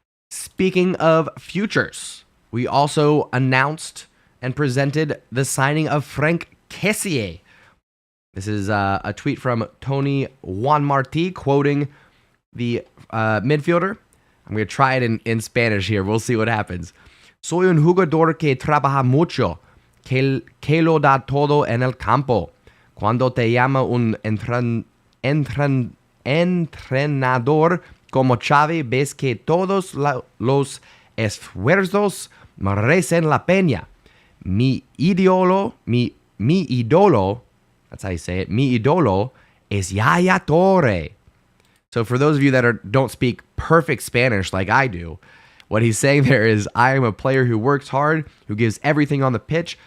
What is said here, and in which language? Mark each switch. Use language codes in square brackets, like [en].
[en] Speaking of futures, we also announced and presented the signing of Frank Kessie. This is a tweet from Tony Juan Martí quoting the midfielder. I'm going to try it in Spanish here. We'll see what happens. [es] Soy un jugador que trabaja mucho, que lo da todo en el campo. Cuando te llama un entrenador como Xavi, ves que todos los esfuerzos merecen la pena. Mi ídolo, [en] that's how you say it, [es] mi ídolo es Yaya Torre. [en] So for those of you that don't speak perfect Spanish like I do, What he's saying there is, I am a player who works hard, who gives everything on the pitch.